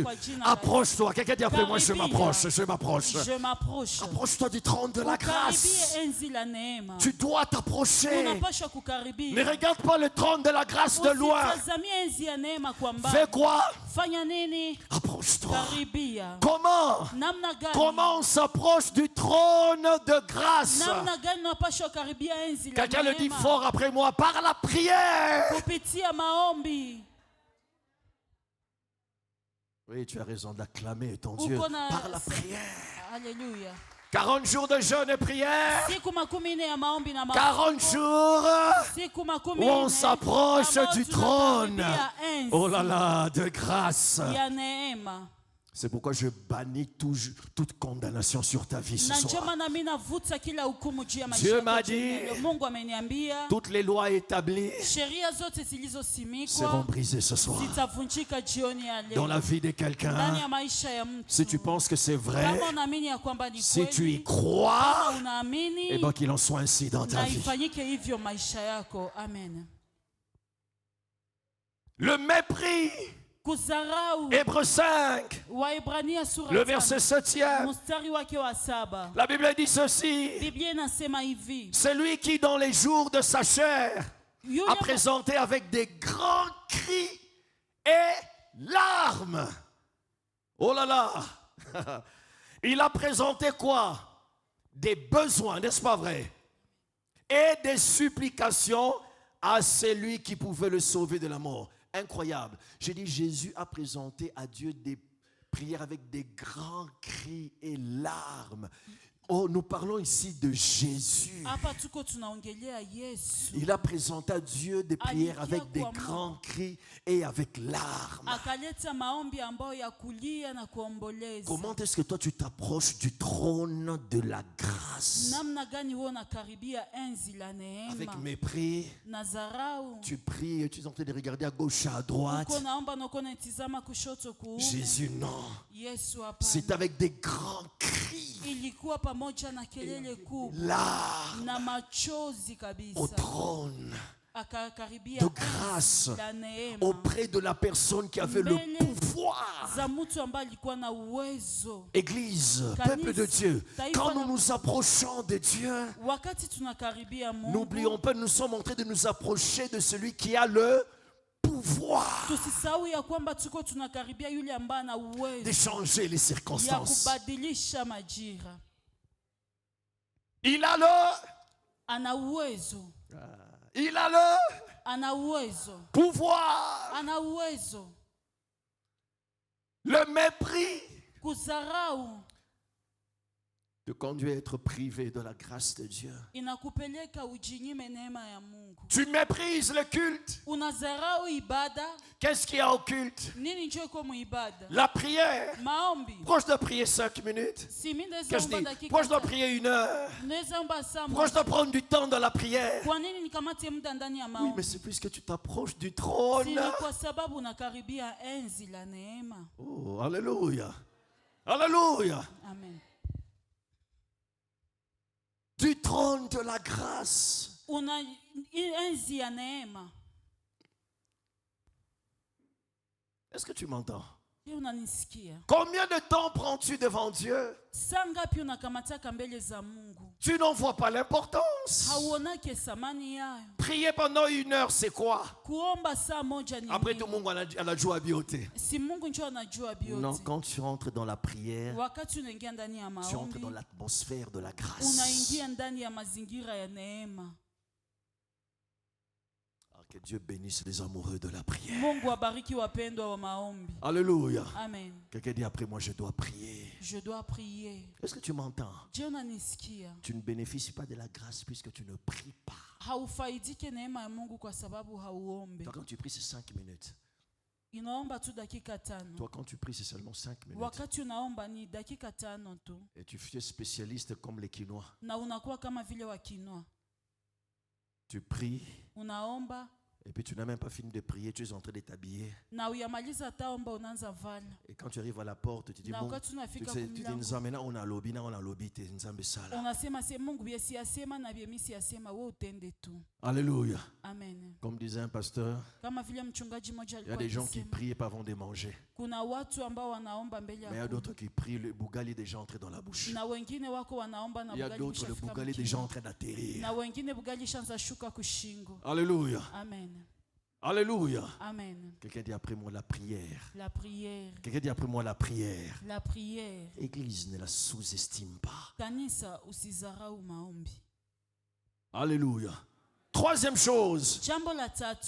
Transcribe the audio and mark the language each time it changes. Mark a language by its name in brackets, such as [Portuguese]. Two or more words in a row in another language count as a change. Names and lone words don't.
[French] Approche-toi. Quelqu'un dit après moi, je m'approche. Approche-toi du trône de la grâce. Tu dois t'approcher. Ne regarde pas le trône de la grâce de loin. Fais quoi? approche-toi. [Swahili] karibia. [French] Comment? [Swahili] Namna gani? [French] Comment on s'approche du trône de grâce? [Swahili] Namna gani unapaswa karibia enzi la [French] Quelqu'un le dit [Swahili] neema? [French] fort après moi, par la prière. [Swahili] Kupitia maombi. [French] Oui, tu as raison d'acclamer ton Dieu [Swahili] Uko na- [French] par la prière. [Swahili] Haleluya. [French] 40 jours de jeûne et prière. [Swahili] Siku makumi nne ya maombi na [French] 40 jours [Swahili] siku makumi [French] où on [Swahili] nne [French] s'approche [Swahili] ambao [French] du trône. [Swahili] tunakaribia enzi [French] Oh là là, de grâce. [Swahili] ya neema. [French] C'est pourquoi je bannis toute condamnation sur ta vie ce [Swahili] Na ndio [French] soir. [Swahili] maana mimi navuta kila hukumu juu ya maisha [French] Dieu [Swahili] yako [French] m'a [Swahili] jioni ya [French] dit, [Swahili] leo. Mungu ameniambia [French] toutes les lois établies [Swahili] sheria zote [French] seront [Swahili] zilizosimikwa [French] brisées ce soir. [Swahili] zitavunjika jioni ya [French] Dans [Swahili] leo [French] la vie de [Swahili] ndani [French] quelqu'un, [Swahili] ya maisha ya mtu. [French] si tu penses que c'est vrai, [Swahili] Kama unaamini ya kwamba ni [French] si tu y [Swahili] kweli, [French] crois, [Swahili] kama unaamini, [French] eh bien qu'il en soit ainsi dans ta [Swahili] na [French] vie. [Swahili] ifanyike hivyo maisha yako. Amen. [French] Le mépris, [Swahili] Kudharau. [French] Hébreux 5, [Swahili] Waebrania sura [French] le [Swahili] 5, [French] verset 7e. [Swahili] mstari wake wa 7. [French] La Bible dit ceci. [Swahili] Biblia inasema hivi: [French] Celui qui, dans les jours de sa chair, [Swahili] Yule [French] a présenté avec des grands cris et larmes. Oh là là. Il a présenté quoi? Des besoins, n'est-ce pas vrai? Et des supplications à celui qui pouvait le sauver de la mort. Incroyable. J'ai dit, Jésus a présenté à Dieu des prières avec des grands cris et larmes. Oh, nous parlons ici de Jésus. [Swahili] hapa tuko tunaongelea Yesu. [French] Il a présenté à Dieu des prières avec des grands cris et avec larmes. [Swahili] Akaleta maombi ambayo ya kulia na kuomboleza. [French] Comment est-ce que toi tu t'approches du trône de la grâce? [Swahili] Namna gani wewe unakaribia enzi la [French] Avec [Swahili] neema [French] mépris, [Swahili] na dharau? [French] tu pries et tu es en train de regarder à gauche, à droite. [Swahili] Uko naomba na uko unatizama kushoto kuume. [French] Jésus, non. [Swahili] Yesu [French] C'est [Swahili] hapana. [French] avec des grands cris, [Swahili] Ilikuwa pamoja na kelele kubwa [French] larmes, [Swahili] na machozi [French] au [Swahili] kabisa. [French] trône [Swahili] Akakaribia [French] de grâce, [Swahili] enzi la neema [French] auprès de la personne qui avait le [Swahili] Mbele [French] pouvoir. [Swahili] za mtu ambaye alikuwa na uwezo. [French] Église, [Swahili] Kanisa, [French] peuple de Dieu, [Swahili] taifa [French] quand la- nous nous approchons de Dieu, [Swahili] Wakati tunakaribia Mungu, [French] n'oublions pas, nous sommes en train de nous approcher de celui qui a le pouvoir [Swahili] tusisahau ya kwamba tuko tunakaribia yule ambaye ana uwezo [French] d'échanger les [Swahili] ya [French] circonstances. [Swahili] kubadilisha majira. [French] Il a le, [Swahili] Ana uwezo, [French] il a le [Swahili] ana uwezo, [French] pouvoir. [Swahili] ana uwezo. [French] Le mépris [Swahili] Kudharau [French] te conduit à être privé de la grâce de Dieu. [Swahili] inakupeleka ujinyime neema ya Mungu. [French] Tu méprises le culte. [Swahili] Unadharau ibada. [French] Qu'est-ce qu'il y a au culte? [Swahili] Nini njo iko muibada? [French] La prière. [Swahili] Maombi. [French] Pourquoi je dois prier 5 minutes? [Swahili] Si mimi naweza [French] Qu'est-ce que [Swahili] omba [French] je dis? [Swahili] dakika [French] Pourquoi je dois [Swahili] tano. [French] prier 1 heure? [Swahili] Naweza omba saa [French] Pourquoi je [Swahili] moja. [French] dois prendre du temps dans la prière? [Swahili] Kwa nini nikamate muda ndani ya [French] Oui, [Swahili] maombi? [French] mais c'est puisque tu t'approches du trône. [Swahili] Si ni kwa sababu unakaribia enzi la neema. [French] Oh, alléluia. Alléluia. [Swahili] Amen. [French] Du trône de la grâce. [Swahili] Una enzi ya neema. [French] Est-ce que tu m'entends? [Swahili] Je unanisikia? [French] Combien de temps prends-tu devant Dieu? [Swahili] Saa ngapi unakamataka mbele za Mungu? [French] Tu n'en vois pas l'importance. [Swahili] Hauonake thamani yayo. [French] Prier pendant 1 heure, c'est quoi? [Swahili] Kuomba saa moja ni [French] Après tout, [Swahili] nini? Mungu anajua beauté. Si Mungu ndio anajua [French] Non, [Swahili] vyote. [French] quand tu rentres dans la prière, [Swahili] Wakati unaingia ndani ya [French] tu entres [Swahili] maombi, [French] dans l'atmosphère de la grâce. [Swahili] unaingia ndani ya mazingira ya neema. [French] Que Dieu bénisse les amoureux de la prière. [Swahili] Mungu abariki wapendwa wa maombi. [French] Alléluia. [Swahili] Amen. [French] Quelqu'un dit après moi, je dois prier. Je dois prier. Est-ce que tu m'entends? [Swahili] Je unanisikia? [French] Tu ne bénéficies pas de la grâce puisque tu ne pries pas. [Swahili] Haufaidike neema ya Mungu kwa sababu hauombe. [French] Toi, quand tu pries, c'est 5 minutes. [Swahili] Inaomba tu dakika tano. [French] Toi, quand tu pries, c'est seulement 5 minutes. [Swahili] Wakati unaomba ni dakika tano tu, [French] Et tu es spécialiste comme les Quinois. [Swahili] na unakuwa kama vile wakinwa. [French] Tu pries [Swahili] Unaomba [French] et puis tu n'as même pas fini de prier, tu es en train de t'habiller. [Swahili] na uyamaliza taomba unaanza vala. [French] Et quand tu arrives à la porte, tu dis [Swahili] Na [French] bon, [Swahili] wakati [French] tu [Swahili] unafika [French] dis [Swahili] kumlango, [French] on a lobby, t'es [Lingala] nzambe sala. [Swahili] unasema se Mungu biesi asema na biemisi asema, wewe utende tu. [French] Alléluia. [Swahili] Amen. [French] Comme disait un pasteur, [Swahili] Kama vile mchungaji mmoja [French] il y a [Swahili] alikuwa [French] des gens qui [Swahili] akisema, [French] prient et pas avant de manger. [Swahili] kuna watu ambao wanaomba mbele [French] Mais il y [Swahili] ya [French] a [Swahili] Mungu, [French] d'autres qui prient, le bougali est déjà entré dans la bouche. [Swahili] na wengine wako wanaomba na [French] Il y a [Swahili] bugali [French] d'autres, le [Swahili] bishafika [French] bougali est déjà [Swahili] mkinwa, [French] en train d'atterrir. [Swahili] na wengine bugali shanza shuka kushingo. [French] Alléluia. [Swahili] Amen. [French] Alléluia. [Swahili] Amen. [French] Quelqu'un dit après moi la prière. La prière. Quelqu'un dit après moi la prière. La prière. Église, ne la sous-estime pas. [Swahili] Kanisa usizarau maombi. [French] Alléluia. Troisième chose [Swahili] Jambo la tatu